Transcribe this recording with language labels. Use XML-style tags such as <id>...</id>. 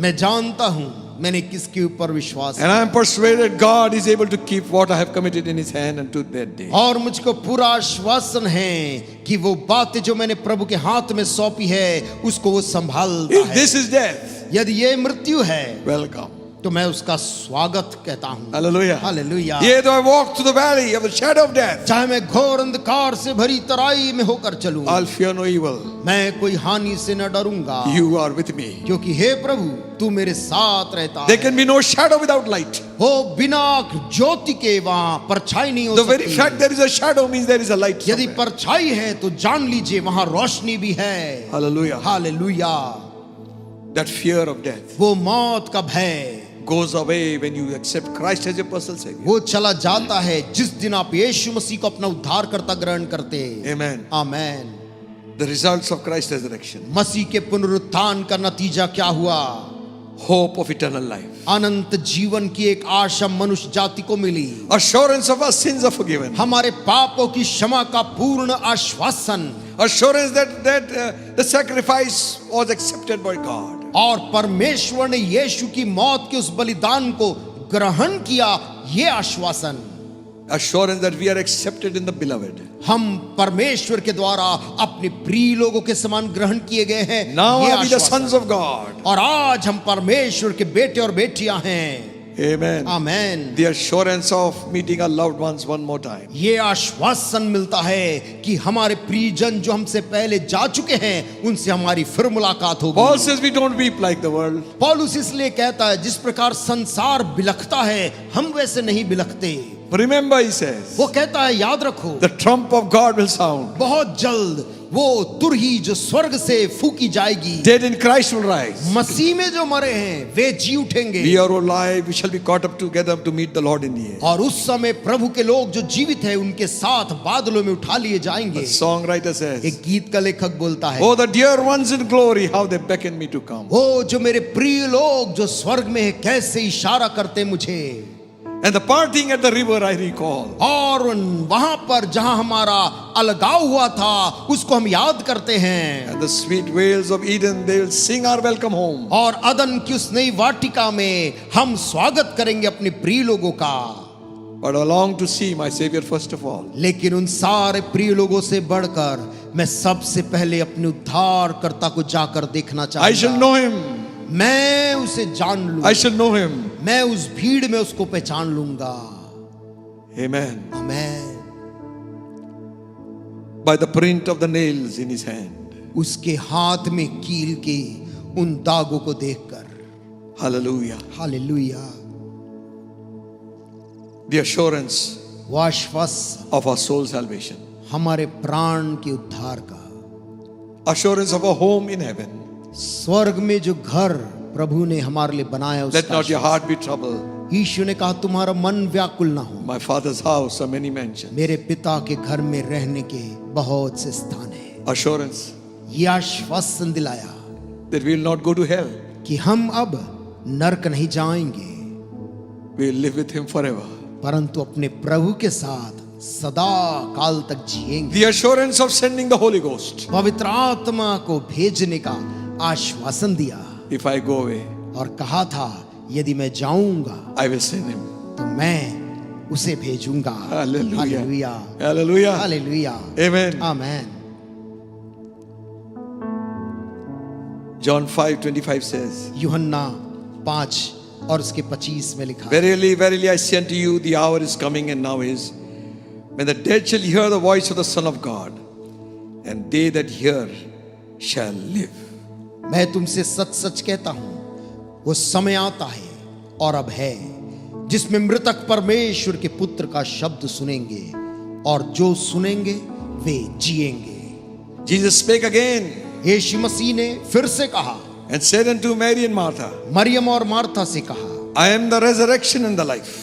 <hi>मैं जानता हूं मैंने किसके ऊपर विश्वास</hi> <en>and I am persuaded God is able to keep what I have committed in his hand unto that day.</en> <hi>और मुझको पूरा आश्वासन है कि वो बातें जो मैंने प्रभु के हाथ में सौंपी है उसको वो संभालता</hi> <en>If</en> <hi>है।</hi> <en>this is death,</en> <hi>यदि ये मृत्यु है</hi> <en>welcome.</en> <hi>तो मैं उसका स्वागत कहता हूँ।</hi> <en>Hallelujah.</en> <hi>Hallelujah.</hi> <en>Yea, though I walk through the valley of the shadow of death,</en> <hi>चाहे मैं घोर अंधकार से भरी तराई में होकर चलूं,</hi> <en>I'll fear no evil.</en> <hi>मैं कोई हानि से न डरूंगा,</hi> <en>You are with me.</en> <hi>क्योंकि हे प्रभु तू मेरे साथ रहता</hi> <en>There</en> <hi>है।</hi> <en>can be no shadow without light.</en> <hi>हो बिना ज्योति के वहां परछाई नहीं हो</hi> <en>The very</en> <hi>सकती।</hi> <en>fact there is a shadow means there is a light.</en> <hi>यदि</hi> <en>somewhere.</en> <hi>परछाई है तो जान लीजिए वहां रोशनी भी है।</hi> <en>Hallelujah.</en> <hi>Hallelujah.</hi> <en>That fear of death</en> <hi>वो मौत का भय</hi> <en>goes away when you accept Christ as your personal Savior.</en> <hi>वो चला जाता है जिस दिन आप यीशु मसीह को अपना उद्धारकर्ता ग्रहण करते हैं।</hi> <en>Amen.</en> <hi>Amen.</hi> <en>The results of Christ's resurrection.</en> <hi>मसीह के पुनरुत्थान का नतीजा क्या हुआ?</hi> <en>Hope of eternal life.</en> <hi>अनंत जीवन की एक आशा मनुष्य जाति को मिली।</hi> <en>Assurance of our sins are forgiven.</en> <hi>हमारे पापों की क्षमा का पूर्ण आश्वासन।</hi> <en>Assurance that the sacrifice was accepted by God.</en> <hi>और परमेश्वर ने यीशु की मौत के उस बलिदान को ग्रहण किया, ये आश्वासन।</hi> <en>assurance that we are accepted in the beloved.</en> <hi>हम परमेश्वर के द्वारा अपने प्रिय लोगों के समान ग्रहण किए गए हैं।</hi> <en>Now</en> <hi>ये</hi> <en>are we the</en> <hi>आश्वासन।</hi> <en>sons of God.</en> <hi>और आज हम परमेश्वर के बेटे और बेटियां हैं।</hi> <en>Amen.</en> <hi>Amen.</hi> <en>The assurance of meeting our loved ones one more time.</en> <hi>ये आश्वासन मिलता है कि हमारे प्रियजन जो हमसे पहले जा चुके हैं उनसे हमारी फिर मुलाकात होगी।</hi> <en>Paul says we don't weep like the world.</en> <hi>पौलुस इसलिए कहता है जिस प्रकार संसार बिलखता है हम वैसे नहीं बिलखते।</hi> <en>Remember, he says,</en> <hi>वो कहता है याद रखो</hi> <en>the trump of God will sound.</en> <hi>बहुत जल्द वो तुरही जो स्वर्ग से फूकी जाएगी।</hi> <en>Dead in Christ will rise.</en> <hi>मसीह में जो मरे हैं वे जी उठेंगे।</hi> <en>We are alive. We shall be caught up together to meet the Lord in the air.</en> <hi>और उस समय प्रभु के लोग जो जीवित है उनके साथ बादलों में उठा लिए जाएंगे।</hi> <en>The songwriter says,</en> <hi>एक गीत का लेखक बोलता है,</hi> <en>oh, the dear ones in glory, how they beckon me to come.</en> <hi>वो जो मेरे प्रिय लोग जो स्वर्ग में है कैसे इशारा करते मुझे।</hi> <en>And the parting at the river I recall.</en> <hi>और वहां पर जहां हमारा अलगाव हुआ था उसको हम याद करते हैं।</hi> <en>And the sweet wails of Eden, they will sing our welcome home.</en> <hi>और अदन की उस नई वाटिका में हम स्वागत करेंगे अपने प्रिय लोगों का।</hi> <en>But I long to see my Savior first of all.</en> <hi>लेकिन उन सारे प्रिय लोगों से बढ़कर मैं सबसे पहले अपने उद्धारकर्ता को जाकर देखना</hi> <en>I shall</en> <hi>चाहूंगा।</hi> <en>know him.</en> <hi>मैं उसे जान</hi> <en>I</en> <hi>लूंगा।</hi> <en>shall know him.</en> <hi>मैं उस भीड़ में उसको पहचान लूंगा।</hi> <en>Amen.</en> <hi>Amen.</hi> <en>By the print of the nails in his hand.</en> <hi>उसके हाथ में कील के उन दागों को देखकर।</hi> <en>Hallelujah.</en> <hi>हालेलुया।</hi> <en>The assurance</en> <hi>वो आश्वासन</hi> <en>of our soul salvation.</en> <hi>हमारे प्राण के उद्धार का।</hi> <en>Assurance of a home in heaven.</en> <hi>स्वर्ग में जो घर प्रभु ने हमारे लिए बनाया</hi> <en>Let</en> <hi>उसका</hi> <en>not your</en> <hi>आश्वासन।</hi> <en>heart be troubled.</en> <hi>यीशु ने कहा तुम्हारा मन व्याकुल ना हो।</hi> <en>My Father's house are many mansions.</en> <hi>मेरे पिता के घर में रहने के बहुत से स्थान हैं।</hi> <en>Assurance</en> <hi>ये आश्वासन दिलाया</hi> <en>that we will not go to hell.</en> <hi>कि हम अब नरक नहीं जाएंगे</hi> <en>We will live with him forever.</en> <hi>परंतु अपने प्रभु के साथ सदा काल तक जिएंगे।</hi> <en>The assurance of sending the Holy Ghost.</en> <hi>पवित्र आत्मा को भेजने का आश्वासन दिया</hi> <en>If I go away,</en> <hi>और कहा था यदि मैं जाऊंगा</hi> <en>I will send him.</en> <hi>तो मैं उसे भेजूंगा।</hi> <en>Hallelujah.</en> <hi>Hallelujah.</hi> <en>Hallelujah.</en> <hi>Hallelujah.</hi> <en>Amen.</en> <hi>आमेन।</hi> <en>John 5:25 says,</en> <hi>यूहन्ना 5 और उसके 25 में लिखा है,</hi> <en>Verily, verily, I say unto you, the hour is coming, and now is, when the dead shall hear the voice of the Son of God, and they that hear shall live.</en> <hi>मैं तुमसे सच सच कहता हूं वो समय आता है और अब है जिसमें मृतक परमेश्वर के पुत्र का शब्द सुनेंगे और जो सुनेंगे वे जिएंगे।</hi> <en>Jesus spake again</en> <hi>यीशु मसीह ने फिर से कहा,</hi> <en>and said unto Mary and Martha,</en> <hi>Maryam और मार्था से कहा,</hi> <en>I am the resurrection and the life.</en>